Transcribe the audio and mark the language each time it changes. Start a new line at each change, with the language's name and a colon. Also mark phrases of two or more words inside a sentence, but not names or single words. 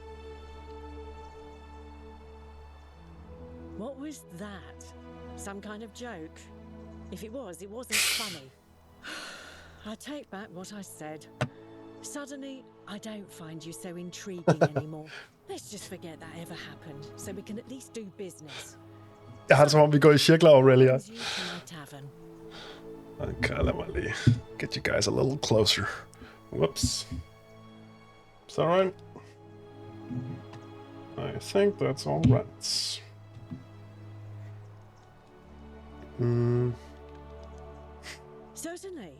English: What was that? Some kind of joke? If it was, it wasn't funny. I take back what I said. Suddenly, I don't find you so intriguing anymore. Let's just forget that ever happened, so we can at least do business.
Danish: Jeg har det som om, vi går i cirkler, Aurelia.
English: You to my tavern. Okay,
Danish: lad mig lige
English: get you guys a little closer. Whoops. Is that right? I think that's all right. Certainly.